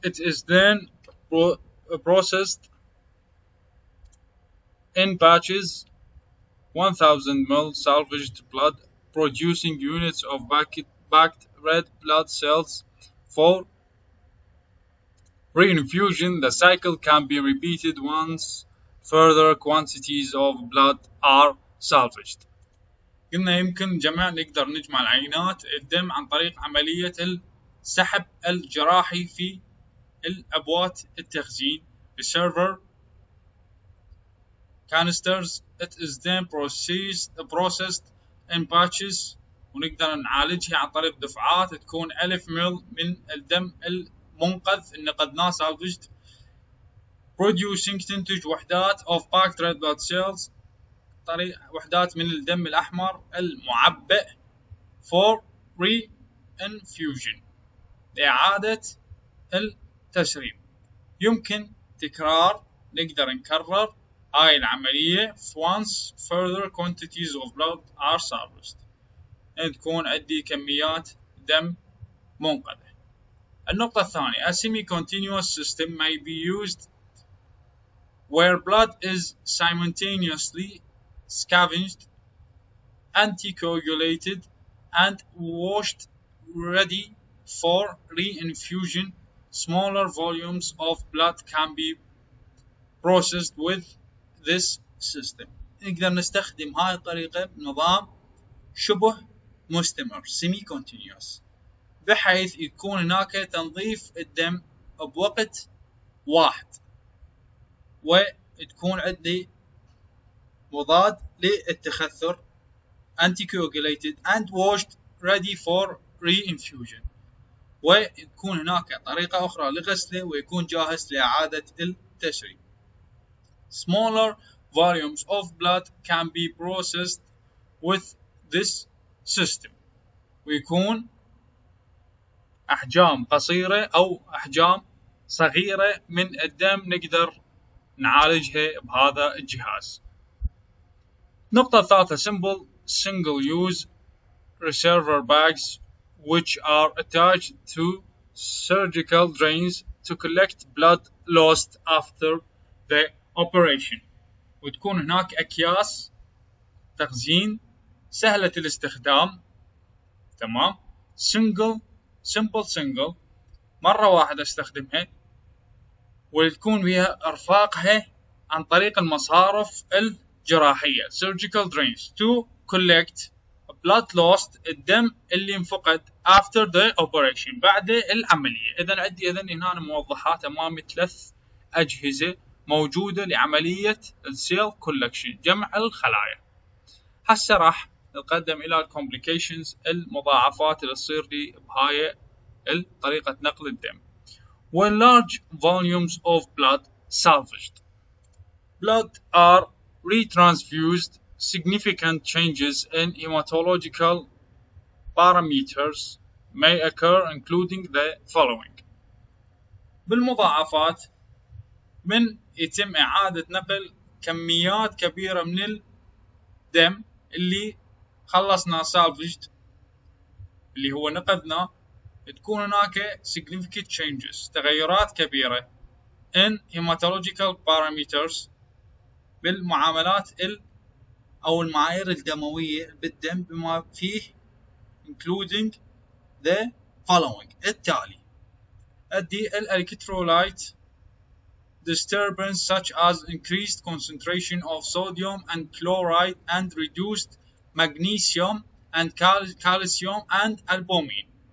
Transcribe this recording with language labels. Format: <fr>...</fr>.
<en>It is then processed in batches 1000 ml salvaged blood producing units of packed red blood cells for Reinfusion, the cycle can be repeated once further quantities of blood are salvaged.</en> <ar>قلنا يمكن نقدر نجمع العينات الدم عن طريق عملية السحب الجراحي في الأبوات التخزين reservoir canisters.</ar> <en>It is then processed in batches</en> <ar>ونقدر نعالجها عن طريق دفعات تكون 1000 مل من الدم المنقذ اللي نقدناه salvaged producing تنتج وحدات</ar> <en>of packed red blood cells</en> <ar>وحدات من الدم الأحمر المعبأ</ar> <en>for reinfusion</en> <ar>لإعادة التسريب. يمكن تكرار نقدر نكرر هاي العملية</ar> <en>once further quantities of blood are salvaged</en> <ar>تكون عندي كميات دم منقذة. النقطة الثانية</ar> <en>a semi-continuous system may be used where blood is simultaneously scavenged, anticoagulated and washed ready for reinfusion. Smaller volumes of blood can be processed with this system.</en> <ar>نقدر نستخدم هاي الطريقة بنظام شبه مستمر semi-continuous بحيث يكون هناك تنظيف الدم بوقت واحد وتكون عندي مضاد للتخثر</ar> <en>anticoagulated and washed ready for reinfusion</en> <ar>ويكون هناك طريقة أخرى لغسله ويكون جاهز لإعادة التسريب.</ar> <en>Smaller volumes of blood can be processed with this system</en> <ar>ويكون أحجام قصيرة أو أحجام صغيرة من الدم نقدر نعالجها بهذا الجهاز.</ar> <en>نقطة الثالثة simple single use reservoir bags which are attached to surgical drains to collect blood lost after the operation</en> <ar>وتكون هناك أكياس تخزين سهلة الاستخدام تمام simple مرة واحدة استخدمها وتكون بها ارفاقها عن طريق المصارف الجراحية</ar> <en>surgical drains to collect blood lost</en> <ar>الدم اللي انفقد</ar> <en>after the operation</en> <ar>بعد العملية. إذا عندي هنا موضحات أمامي 3 أجهزة موجودة لعملية السيل كولكشن جمع الخلايا. هسه راح نتقدم إلى complications المضاعفات اللي تصير لي بهاي طريقة نقل الدم.</ar> <en>When large volumes of blood salvaged, blood are retransfused. Significant changes in hematological parameters may occur, including the following.</en> <ar>بالمضاعفات من يتم إعادة نقل كميات كبيرة من الدم اللي خلصنا salvaged اللي هو نقذنا تكون هناك</ar> <en>significant changes</en> <ar>تغيرات كبيرة</ar> <en>in hematological parameters</en> <ar>بالمعاملات أو المعايير الدموية بالدم بما فيه</ar> <en>including the following</en> <ar>التالي.</ar> <en>أدي electrolyte disturbance such as increased concentration of sodium and chloride and reduced magnesium and calcium and albumin.</en>